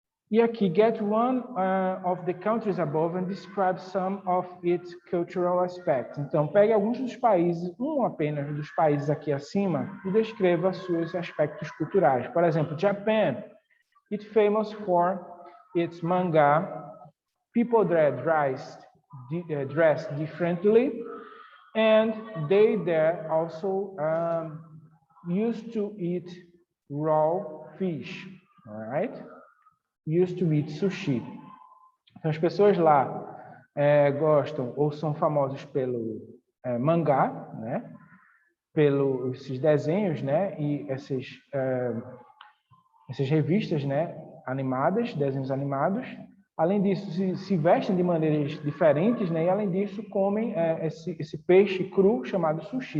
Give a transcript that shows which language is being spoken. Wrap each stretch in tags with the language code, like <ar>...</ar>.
<pt>E aqui,</pt> <en>get one of the countries above and describe some of its cultural aspects.</en> <pt>Então, pegue alguns dos países, um apenas dos países aqui acima, e descreva seus aspectos culturais. Por exemplo,</pt> <en>Japan, it's famous for its manga, people dress differently, and they there also used to eat raw fish, all right? Used to eat sushi.</en> <pt>Então, as pessoas lá gostam ou são famosos pelo mangá, né? Pelos esses desenhos, né? E essas revistas, né? Animadas, desenhos animados. Além disso, se vestem de maneiras diferentes, né? E além disso, comem esse peixe cru chamado sushi.</pt>